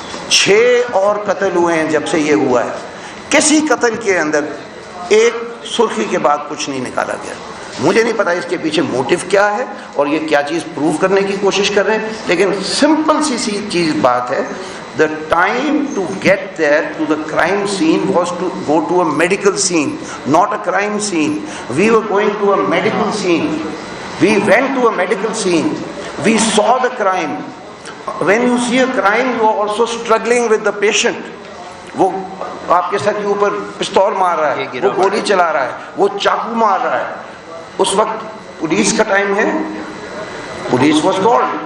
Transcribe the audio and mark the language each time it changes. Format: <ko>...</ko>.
<ur>6 اور قتل ہوئے ہیں جب سے یہ ہوا ہے. کسی قتل کے اندر ایک سرخی کے بعد کچھ نہیں نکالا گیا. مجھے نہیں پتا اس کے پیچھے موٹیو کیا ہے اور یہ کیا چیز پروو کرنے کی کوشش کر رہے ہیں، لیکن سمپل سی چیز بات ہے.</ur> <en>The time to get there to the crime scene was to go to a medical scene, not a crime scene. We were going to a medical scene. We went to a medical scene. We saw the crime. When you see a crime, you are also struggling with the patient.</en> <ur>وہ آپ کے سر کے اوپر پستول مار رہا ہے، وہ گولی چلا رہا ہے، وہ چاقو مار رہا ہے. اس وقت پولیس کا ٹائم ہے.</ur> <en>Police was called.</en>